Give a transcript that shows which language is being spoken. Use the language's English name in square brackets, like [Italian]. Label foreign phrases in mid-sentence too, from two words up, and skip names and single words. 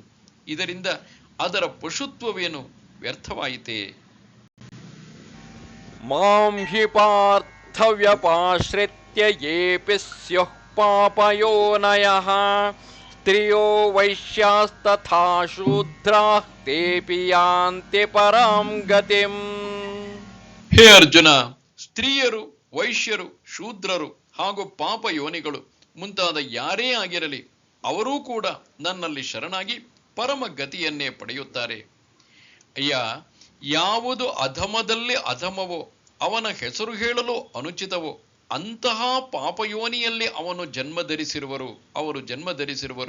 [Kannada] ಇದರಿಂದ ಅದರ ಪಶುತ್ವವೇನು ವ್ಯರ್ಥವಾಯಿತೇ? [Sanskrit] ಮಾಂ ಹಿ ಪಾರ್ಥ ವ್ಯಪಾಶ್ರಿತ್ಯ ಯೇಪಿ ಸ್ಯುಃ ಪಾಪಯೋನಯಃ ಸ್ತ್ರಿಯೋ ವೈಶ್ಯಾಸ್ತಥಾ ಶೂದ್ರಾಃ ತೇಪಿ ಯಾಂತಿ ಪರಾಂ ಗತಿಂ. [Kannada] ಹೇ ಅರ್ಜುನ, ಸ್ತ್ರೀಯರು, ವೈಶ್ಯರು, ಶೂದ್ರರು ಹಾಗೂ ಪಾಪ ಯೋನಿಗಳು ಮುಂತಾದ ಯಾರೇ ಆಗಿರಲಿ, ಅವರೂ ಕೂಡ ನನ್ನಲ್ಲಿ ಶರಣಾಗಿ ಪರಮ ಗತಿಯನ್ನೇ ಪಡೆಯುತ್ತಾರೆ. ಅಯ್ಯ, ಯಾವುದು ಅಧಮದಲ್ಲಿ ಅಧಮವೋ, ಅವನ ಹೆಸರು ಹೇಳಲು ಅನುಚಿತವೋ ಅಂತಹ ಪಾಪಯೋನಿಯಲ್ಲಿ ಅವರು ಜನ್ಮ ಧರಿಸಿರುವರು.